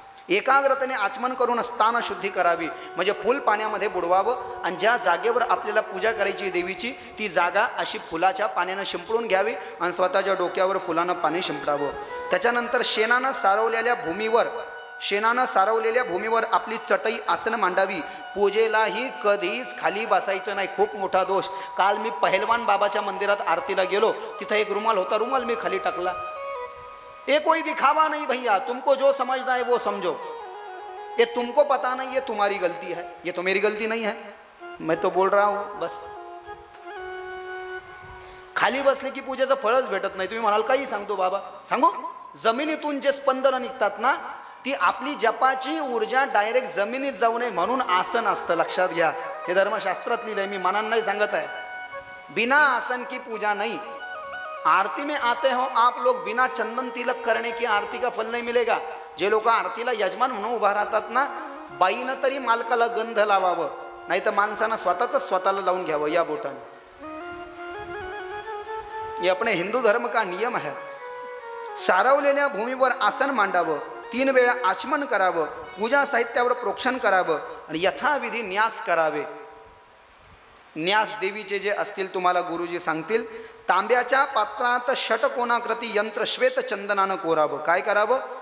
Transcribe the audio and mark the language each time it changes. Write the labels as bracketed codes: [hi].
[mr] एकाग्रतेने आचमन करून स्थान शुद्धी करावी. म्हणजे फुल पाण्यामध्ये बुडवावं आणि ज्या जागेवर आपल्याला पूजा करायची देवीची ती जागा अशी फुलाच्या पाण्यानं शिंपडून घ्यावी आणि स्वतःच्या डोक्यावर फुलानं पाणी शिंपडावं. त्याच्यानंतर शेणानं सारवलेल्या भूमीवर शेणानं सारवलेल्या भूमीवर आपली चटई आसन मांडावी. पूजेलाही कधीच खाली बसायचं नाही. खूप मोठा दोष. काल मी पहिलवान बाबाच्या मंदिरात आरतीला गेलो, तिथं एक रुमाल होता, रुमाल मी खाली टाकला. [hi] ये कोई दिखावा नहीं भैया, तुमको जो समझना है वो समझो. ये तुमको पता नहीं, ये तुम्हारी गलती है, ये तो मेरी गलती नहीं है. मैं तो बोल रहा हूं बस. [mr] खाली बसले की पूजेचं फळच भेटत नाही. तुम्ही म्हणाल काही सांगतो बाबा, सांगू. जमिनीतून जे स्पंदनं निघतात ना, ती आपली जपाची ऊर्जा डायरेक्ट जमिनीत जाऊ नये म्हणून आसन असतं. लक्षात घ्या, हे धर्मशास्त्रात लिहिलंय, मी मनानं नाही सांगत आहे. [hi] बिना आसन की पूजा नहीं. आरती में आते हो आप लोग, बिना चंदन तिलक करने की आरती का फल नहीं मिलेगा. [mr] जे लोक आरतीला यजमान म्हणून उभा राहतात ना, बाईनं तरी मालकाला गंध लावावं, नाही तर माणसानं स्वतःला लावून घ्यावं या बोटाने. [hi] ये अपने हिंदू धर्म का नियम है. [mr] सारवलेल्या भूमीवर आसन मांडावं, 3 वेळा आचमन करावं, पूजा साहित्यावर प्रोक्षण करावं आणि यथाविधी न्यास करावे. न्यास देवीचे जे असतील तुम्हाला गुरुजी सांगतील. तांब्याच्या पात्रात षटकोनाकृती यंत्र श्वेत चंदनानं कोरावं. काय करावं?